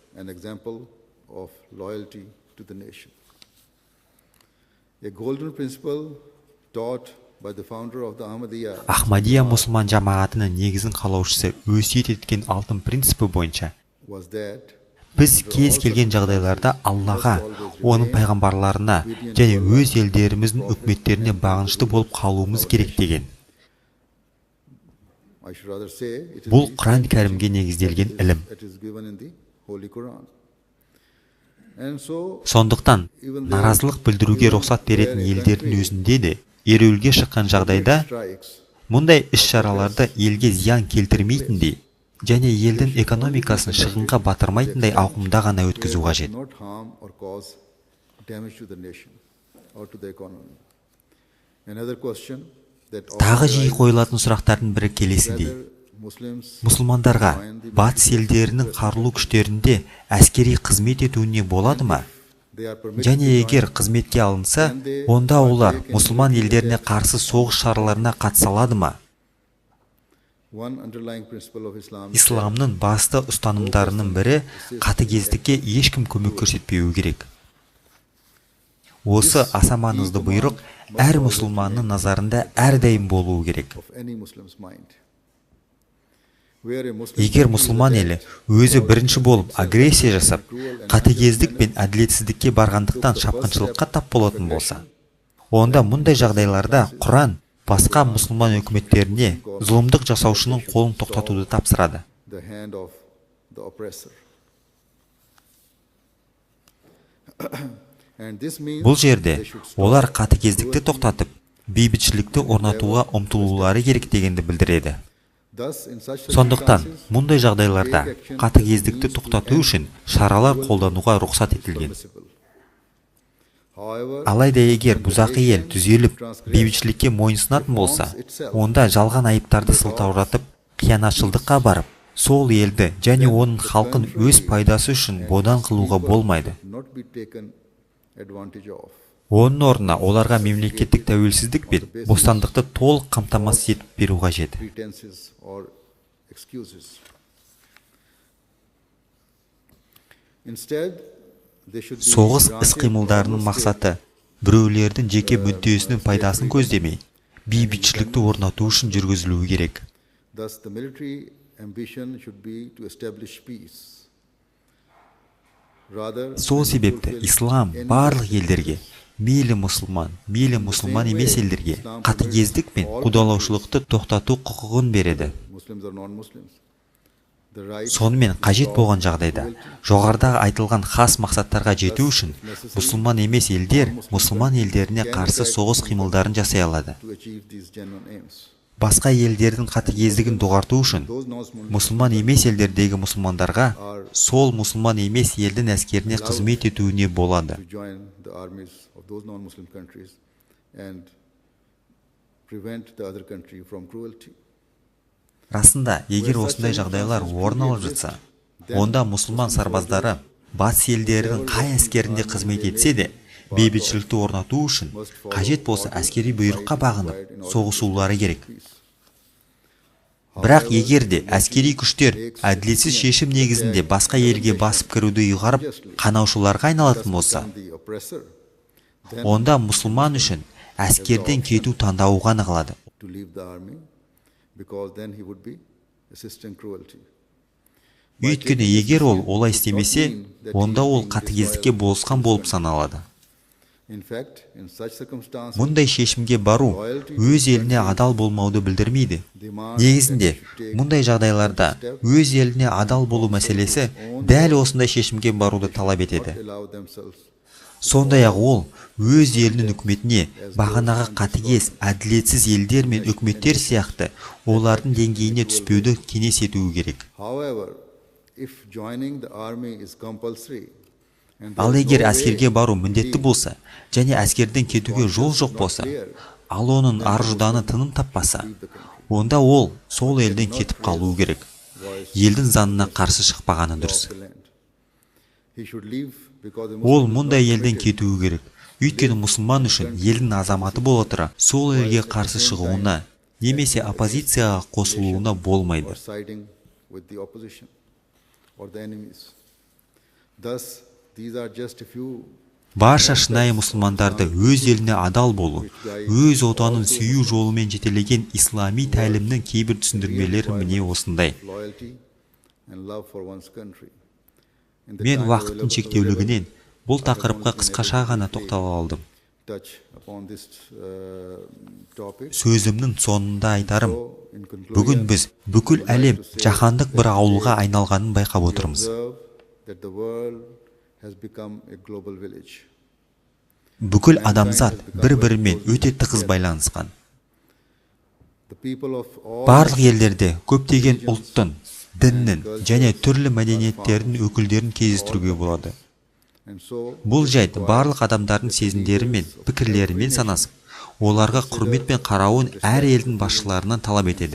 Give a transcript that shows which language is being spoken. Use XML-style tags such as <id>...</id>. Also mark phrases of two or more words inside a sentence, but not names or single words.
<kk>Ахмадия мұсылман жамағатының негізін қалаушысы өсиет еткен алтын принципі бойынша, біз кез келген жағдайларда Аллаға, оның пайғамбарларына және өз елдеріміздің үкіметтеріне бағынышты болып қалуымыз керек деген. Бұл Құран кәрімге негізделген ілім.</kk> <en>And so,</en> <kk>Сондықтан наразылық білдіруге рұқсат беретін елдердің өзінде де ереуілге шыққан жағдайда</kk> <en>strikes</en> <kk>мұндай іс-шараларды елге зиян келтірмейтіндей және елдің экономикасын шығынға батырмайтындай ауқымда ғана өткізу қажет.</kk> <en>not harm or cause damage to the nation or to the economy. Another question that</en> <kk>Тағы жиі қойылатын сұрақтардың бірі келесідей.</kk> <en>Muslims</en> <kk>Мұсылмандарға батыс елдерінің қарулы күштерінде әскери қызмет етуіне болады ма?</kk> <en>they are permitted</en> <kk>Және егер қызметке алынса, онда олар мұсылман елдеріне қарсы соғыс шараларына қатыса алады ма?</kk> <en>one underlying principle of Islam</en> <kk>Исламның басты ұстанымдарының бірі қатыгездікке ешкім көмек көрсетпеуі керек. Осы аса маңызды бұйрық әр мұсылманның назарында әрдайым болуы керек.</kk> <en>of any Muslim's mind. Where a Muslim</en> <kk>Егер мұсылман елі өзі бірінші болып агрессия жасап, қатыгездік пен әділетсіздікке барғандықтан шапқыншылыққа тап болатын болса, онда мұндай жағдайларда Құран басқа мұсылман үкіметтеріне зұлымдық жасаушының қолын тоқтатуды тапсырады.</kk> <en>the hand of the oppressor. And this means</en> <kk>Бұл жерде</kk> <en>they should stop</en> <kk>олар қатыгездікті тоқтатып, бейбітшілікті орнатуға ұмтылулары керек дегенді білдіреді.</kk> <en>Thus, in such</en> <kk>Сондықтан,</kk> <en>circumstances,</en> <kk>мұндай жағдайларда қатыгездікті тоқтату үшін шаралар қолдануға рұқсат етілген.</kk> <en>permissible. However,</en> <kk>Алайда егер бұзақы ел түзеліп, бейбітшілікке мойынсынатын болса, онда жалған айыптарды сылтауратып, қиянатшылдыққа барып, сол елді және оның халқын өз пайдасы үшін бодан қылуға болмайды.</kk> <en>not be taken advantage of.</en> <kk>Оның орнына оларға мемлекеттік тәуелсіздік пен бостандықты толық қамтамасыз етіп беру қажет.</kk> <en>Pretenses or excuses. Instead, they should be</en> <kk>Соғыс</kk> <en>granted</en> <kk>іс-қимылдарының</kk> <en>autonomous</en> <kk>мақсаты біреулердің жеке мүддесінің пайдасын көздемей, бейбітшілікті орнату үшін жүргізілуі керек.</kk> <en>Thus, the military ambition should be to establish peace. Rather,</en> <kk>Сол себепті ислам барлық елдерге, мейлі мұсылман емес елдерге қатыгездік пен қудалаушылықты тоқтату құқығын береді.</kk> <en>Muslims or non-Muslims. The right</en> <kk>Сонымен қажет болған жағдайда, жоғарыда айтылған хас мақсаттарға жету үшін мұсылман емес елдер мұсылман елдеріне қарсы соғыс қимылдарын жасай алады.</kk> <en>to achieve these genuine aims.</en> <kk>Басқа елдердің қатыгездігін доғарту үшін</kk> <en>Those non-Muslims</en> <kk>мұсылман емес елдердегі мұсылмандарға сол мұсылман емес елдің әскеріне қызмет етуіне болады.</kk> <en>to join the armies of those non-Muslim countries and prevent the other country from cruelty.</en> <kk>Расында, егер осындай жағдайлар орын алып жатса, онда мұсылман сарбаздары батыс елдерінің қай әскерінде қызмет етсе де, бейбітшілікті орнату үшін қажет болса әскери бұйрыққа бағынып, соғысулары керек. Бірақ егер де әскери күштер әділетсіз шешім негізінде басқа елге басып кіруді ұйғарып, қанаушыларға айналатын болса,</kk> <en>The oppressor</en> <kk>онда мұсылман үшін әскерден кету таңдауы ғана қалады.</kk> <en>to leave the army because then he would be assisting cruelty.</en> <kk>Өйткені егер ол олай істемесе, онда ол қатыгездікке болысқан болып саналады.</kk> <en>In fact, in such circumstances,</en> <kk>Мұндай шешімге бару өз еліне адал болмауды білдірмейді. Негізінде, мұндай жағдайларда өз еліне адал болу мәселесі дәл осындай шешімге баруды талап етеді.</kk> <en>allow themselves</en> <kk>Сондай-ақ ол өз елінің үкіметіне бағанағы қатыгез, әділетсіз елдер мен үкіметтер сияқты олардың деңгейіне түспеуді кеңес етуі керек.</kk> <en>However, if joining the army is compulsory and</en> <kk>Ал егер әскерге бару міндетті болса, және әскерден кетуге жол жоқ болса, ал оның ар-жуданы тыным таппаса, онда ол сол елден кетіп қалуы керек. Елдің заңына қарсы шықпағаны дұрыс.</kk> <en>the land, he should leave because the</en> <kk>Ол</kk> <en>Muslims</en> <kk>мұндай елден кетуі керек. Өйткені мұсылман үшін елдің азаматы бола тұра, сол елге қарсы шығуына, немесе оппозицияға қосылуына болмайды.</kk> <en>or siding with the opposition or the enemies. Thus, these are just a few</en> <kk>Барша шынайы мұсылмандарды өз еліне адал болу, өз отанын сүю жолымен жетелеген ислами тәлімнің кейбір түсіндірмелері міне осындай.</kk> <en>loyalty and love for one's country. In the</en> <kk>Мен</kk> <en>time</en> <kk>уақыттың</kk> <en>available</en> <kk>шектеулігінен бұл тақырыпқа қысқаша ғана тоқтала алдым.</kk> <en>touch upon this topic.</en> <kk>Сөзімнің соңында айтарым,</kk> <en>So, in conclusion,</en> <kk>бүгін біз бүкіл әлем жаһандық бір ауылға айналғанын байқап отырмыз.</kk> <en>observe that the world has become a global village.</en> <kk>Бүкіл адамзат бір-бірімен өте тығыз байланысқан.</kk> <en>The people of all</en> <kk>Барлық елдерде көптеген ұлттың, діннің және түрлі мәдениеттердің өкілдерін кездестіруге болады.</kk> <en>and so</en> <kk>Бұл жайт барлық адамдардың сезімдері мен пікірлерімен санасып, оларға құрметпен қарауын әр елдің басшыларынан талап етеді.</kk>